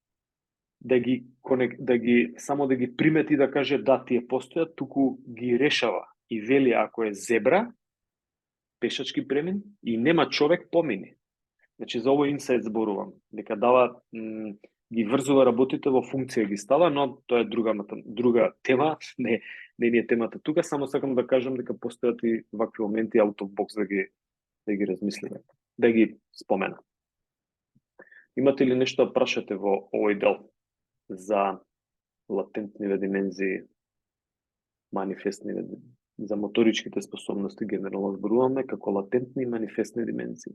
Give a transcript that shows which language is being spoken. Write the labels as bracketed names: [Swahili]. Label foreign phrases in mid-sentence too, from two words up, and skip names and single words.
[Macedonian] само да ги примети да каже да тие постојат, туку ги решава и вели ако е зебра, пешачки премин и нема човек помини. Значи за овој инсайт зборувам, дека дава ги врзува работите во функција ги става, но тоа е друга тема, не е темата тука, само сакам да кажам дека постојат и вакви моменти [English] out of box [Macedonian] да ги размислиме, да ги спомена. Имате ли нешто да прашате во овој дел за латентниве димензии, манифестниве, за моторичките способности генерално зборуваме како латентни и манифестни димензии?